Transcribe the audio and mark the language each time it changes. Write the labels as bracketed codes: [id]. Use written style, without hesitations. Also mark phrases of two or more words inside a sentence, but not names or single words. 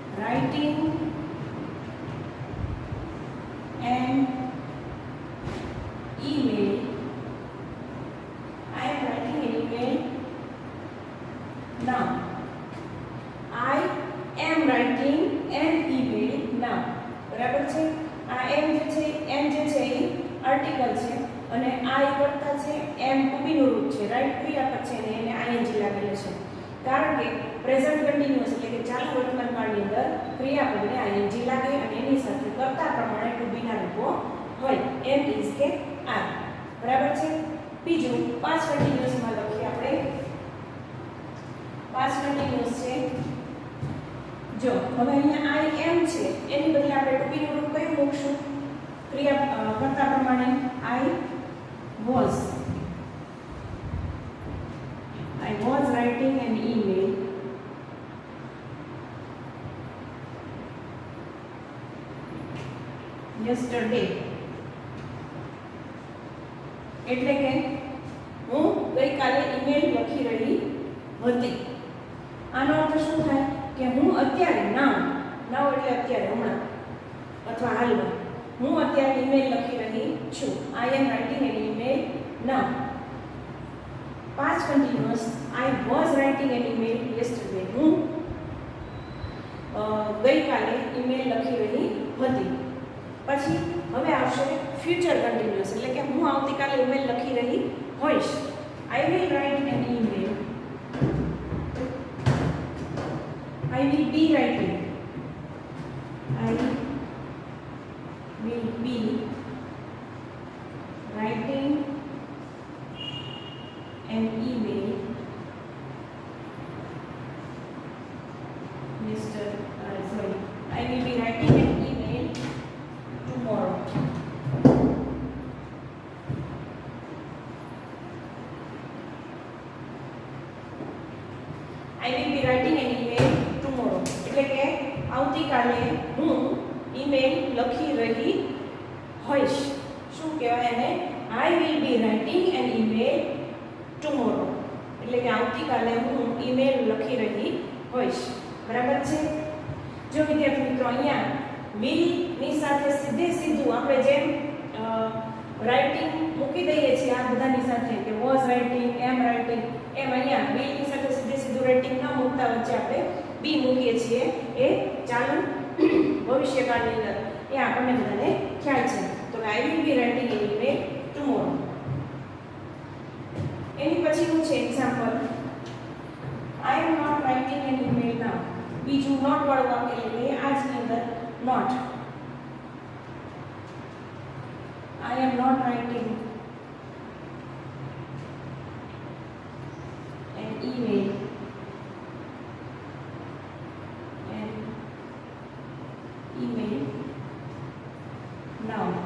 [en] writing an email. I am writing an email now. I am writing an email now. [gu] બરાબર છે. આ એમ જે છે એ આર્ટિકલ છે અને આ કરતા છે [en] am to be [gu] નું રૂપ છે, રાઈટ? ક્રિયાપદ છે ને એને આઈએનજી લાગેલું છે, કારણ કે [en] present continuous [gu] એટલે કે ચાલુ વર્તમાન કાળની અંદર ક્રિયાપદને આઈએનજી લાગે અને એની સાથે કર્તા પ્રમાણે [en] to be [gu] ના રૂપો હોય, [en] am is [gu] કે આર. બરાબર છે. બીજું [en] past continuous [gu] માં લખીએ આપણે. [en] past continuous [gu] છે, જો હવે અહીંયા [en] I am [gu] છે એની બદલે આપણે [en] to be [gu] નું રૂપ કયું મૂકશું? ક્રિયા કર્તા પ્રમાણે [en] I was writing an email yesterday. [gu] એટલે કે હું ગઈકાલે ઈમેલ લખી રહી હતી. આનો અર્થ શું થાય કે હું અત્યારે નાવ એટલે અત્યારે, હમણાં અથવા હાલમાં હું અત્યારે ઈમેલ લખી રહી છું. [en] I am writing an email now. Past continuous, I was writing an email yesterday. [gu] હું ગઈકાલે ઈમેલ લખી રહી હતી. પછી હવે આવશે [en] future continuous [gu] એટલે કે હું આવતીકાલે ઈમેલ લખી રહી હોઈશ. [en] I will write an email. I will be writing. I will be writing an email I will be writing an email tomorrow. I will be writing an email tomorrow [gu] એટલે કે આવતીકાલે હું ઈમેલ લખી રહી હોઈશ. શું કહેવાય એને? [en] I will be writing an email tomorrow [gu] એટલે કે આવતીકાલે હું ઈમેલ લખી રહી હોઈશ. બરાબર છે. જો વિદ્યાર્થી મિત્રો અહીંયા will ની સાથે સીધું આપણે જેમ રાઇટિંગ મૂકી દઈએ છીએ આ બધાની સાથે કે [en] was writing, am writing, [gu] એમ અહીંયા will ની સાથે સીધું રાઇટિંગ ન મૂકતા વચ્ચે આપણે be મૂકીએ છીએ. એ ચાલુ ભવિષ્યકાળની અંદર એ આપણને બધાને ખ્યાલ છે. [en] તો I will be writing an email tomorrow. [gu] એની પછીનું છે એક્ઝામ્પલ [en] I am not writing an email now. [gu] બીજું નોટ વાળું વાક્ય લઈએ. આજની અંદર નોટ [en] I am not writing an email now.